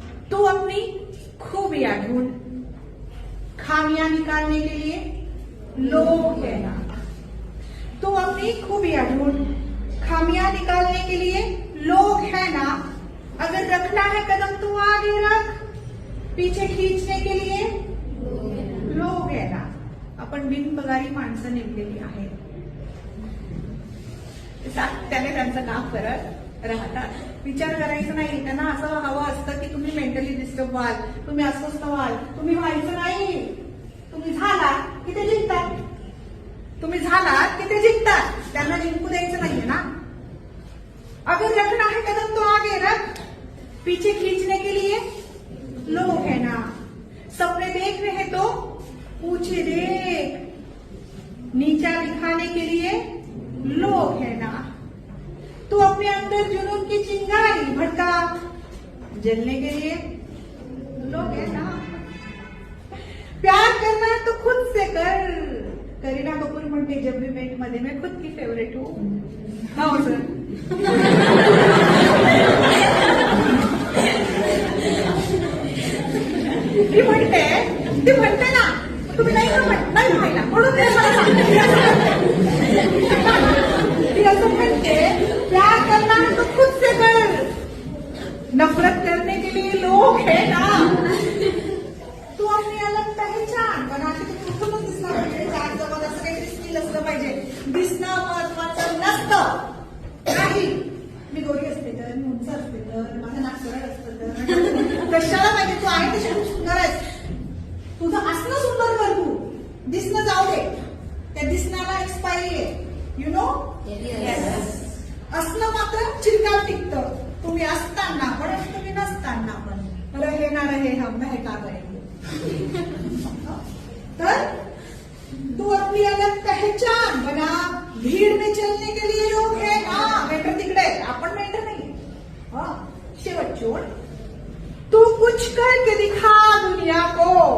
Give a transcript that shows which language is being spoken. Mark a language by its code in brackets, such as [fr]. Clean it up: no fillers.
[hi] तू अपनी खूबियां ढूंढ, खामियां निकालने के लिए लोग है ना। तू अपनी खूबियां ढूंढ, खामियां निकालने के लिए लोग है ना। अगर रखना है कदम तो आगे रख, पीछे खींचने के लिए लोग है ना. [mr] आपण बिनपगारी माणसं नेमलेली आहेत. त्याने त्यांचं काम करत राहतात. विचार करायचं नाही. त्यांना असं हवं असतं की तुम्ही मेंटली डिस्टर्ब व्हाल, तुम्ही अस्वस्थ व्हाल. तुम्ही व्हायचं नाही. तुम्ही झालात की ते जिंकतात. तुम्ही झालात की ते जिंकतात. त्यांना जिंकू द्यायचं नाहीये ना. [hi] अगर रखना है कदम तो आगे रख, पीछे खींचने के लिए लोग है ना. सपने देख रहे हैं तो ऊंचे देख, नीचा दिखाने के लिए लोग है ना. तू अपने अंदर जुनून की चिंगारी भड़का, जलने के लिए लोग है ना. प्यार करना है तो खुद से कर. [mr] करीना कपूर म्हणते जब भी मेट मध्ये [hi] मैं खुद की फेवरेट हूँ. [mr] हो सर. ती म्हणते ना, तुम्ही नाही व्हायला म्हणून ते मला सांगते. ती असं म्हणते [hi] प्यार करना है तो खुद से कर, नफरत करने के लिए लोग है ना. तू अपनी अलग पहचान बना. [mr] की तू कुठूनच दिसला पाहिजे. चार जवळ असं काहीतरी स्किल असलं पाहिजे. दिसणं महत्वाचं नसतं. नाही मी गोरी असते तर, मी उंच असते तर, माझं नाक सरळ असतं तर कशाला पाहिजे. तू आहे तशी खूप सुंदर आहेस. तुझं असणं सुंदर कर. तू दिसणं जाऊ दे. त्या दिसण्याला एक्सपायरी आहे. [en] You know. [mr] असणं मात्र चिरकाल टिकतं. तुम्ही असताना पण आणि तुम्ही नसताना पण. [hi] रहे ना रहे हम महका करेंगे. [mr] तर [hi] तू अपनी अलग पहचान बना. भीड़ में चलने के लिए लोग है ना. [mr] मेंटर तिकडे, आपण मेंटर नाही. शेवट [hi] तू कुछ करके दिखा दुनिया को.